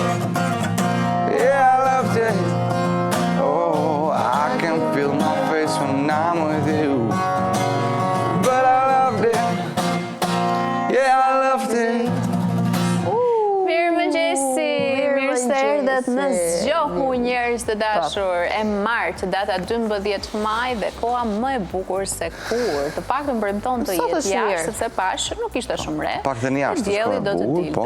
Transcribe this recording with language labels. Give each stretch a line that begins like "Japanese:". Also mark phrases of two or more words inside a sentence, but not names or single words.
English: Yeah, I loved it. Oh, I can feel my face when I'm with you. But I loved it. Yeah, I loved it.
Albanian: Mirëmëngjesi, mirë se erdhët në Zgjohu njerëz të dashur, e martë, data 12 maj dhe koha më e bukur se kur. Të paktën premton të jetë jashtë, sepse pashë nuk ishte shumë re. Paktën jashtë dielli do të dilte.